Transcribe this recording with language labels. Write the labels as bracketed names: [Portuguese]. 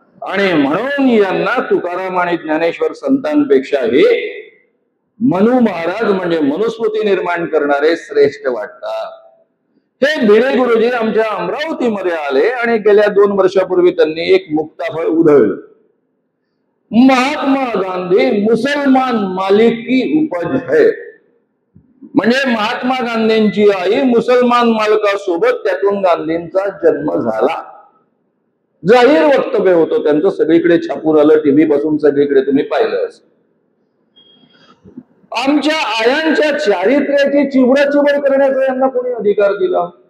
[Marathi] आणि म्हणून यांना तुकाराम आणि ज्ञानेश्वर संतांपेक्षाही मनु महाराज म्हणजे मनुस्मृती निर्माण करणारे श्रेष्ठ वाटतात. हे भिडे गुरुजी आमच्या अमरावतीमध्ये आले आणि गेल्या 2 वर्षापूर्वी त्यांनी एक मुक्ताफळ उधळलं. [Hindi] महात्मा गांधी मुसलमान मालिक की उपज है. [Marathi] म्हणजे महात्मा गांधींची आई मुसलमान मालकासोबत, त्यातून गांधींचा जन्म झाला. जाहीर वक्तव्य होतं त्यांचं, सगळीकडे छापून आलं, टीव्ही पासून सगळीकडे तुम्ही पाहिलं असेल. आमच्या आयांच्या चारित्र्याची चिवडाचिवड करण्याचा यांना कोणी अधिकार दिला?